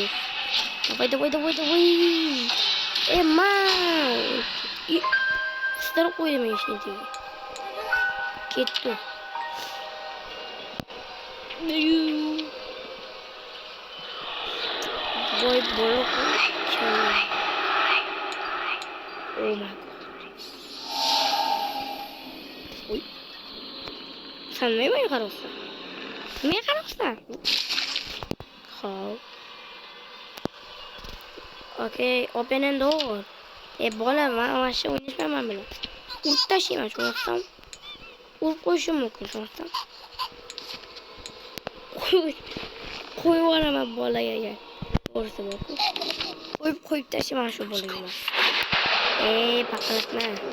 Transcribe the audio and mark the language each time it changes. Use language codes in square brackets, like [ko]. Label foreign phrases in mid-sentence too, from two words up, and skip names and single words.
[uz] Voy. Qistirib qo'ydim eshikni. Ketdi. Voy bola. [en] Oh my god. [uz] Uy. Sen nima qarayapsan? Nima qarayapsan? Xo'p. [en] Okay, open and door. [uz] Bola, men shu o'ynashmayman bilan. Urib tashlayman shundan. Urib qo'yishim mumkin shundan. Qo'yib olaman bolaga. To'g'risi bu. Qo'yib tashlayman shu bolaga. Paqilaqma.